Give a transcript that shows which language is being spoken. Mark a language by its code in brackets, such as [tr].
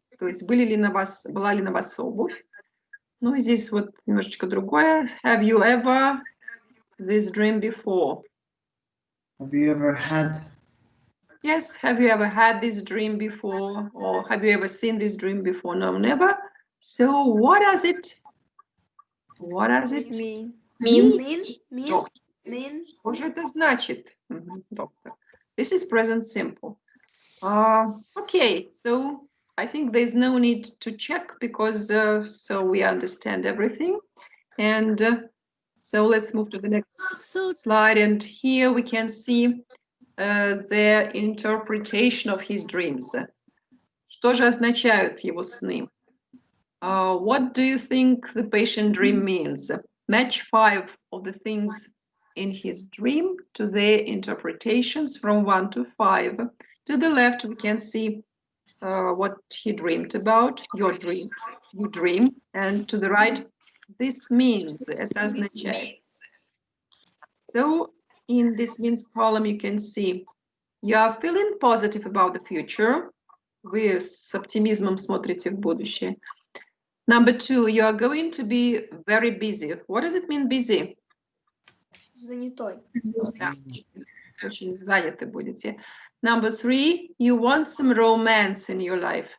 [ru] То есть была ли на вас обувь? Ну, здесь вот немножечко другое. [en] Have you ever this dream before? Have you ever had? Yes, have you ever had this dream before? Or have you ever seen this dream before? No, never. So what does it Mean. Mean. [ru] Что же это значит, доктор? [en] This is present simple. Okay, so I think there's no need to check because so we understand everything. And so let's move to the next slide. And here we can see the interpretation of his dreams. [ru] Что же означают его сны? [en] What do you think the patient dream means? Match 5 of the things in his dream to their interpretations from 1 to 5. To the left, we can see what he dreamed about, your dream, you dream. And to the right, this means, [ru] это означает. [en] So in this means column, you can see you are feeling positive about the future. [ru] Вы с оптимизмом смотрите в будущее. [en] Number 2, you are going to be very busy. What does it mean, busy? [ru] Занятой. Да, очень заняты будете. [en] Number 3, you want some romance in your life.